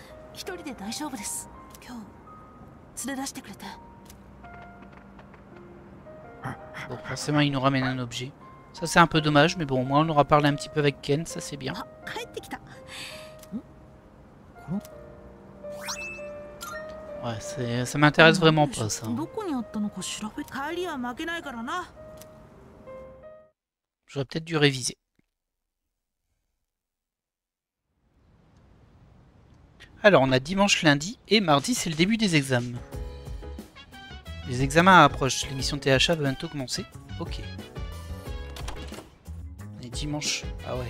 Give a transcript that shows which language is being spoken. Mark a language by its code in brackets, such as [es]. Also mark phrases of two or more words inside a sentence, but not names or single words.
[ja] 一人で大丈夫です。今日連れ出してくれて。 [fr] Bon, forcément, il nous ramène un objet. Ça, c'est un peu dommage, mais bon, au moins, on aura parlé un petit peu avec Ken, ça, c'est bien. [ja] あ、帰ってきた。 [fr] Ouais, ça m'intéresse vraiment pas, ça. [ja] どこにあったのか調べ。帰りは負けないからな。 [fr] J'aurais peut-être dû réviser. Alors, on a dimanche, lundi et mardi, c'est le début des examens. Les examens approchent. L'émission THA va bientôt commencer. Ok. On est dimanche. Ah ouais.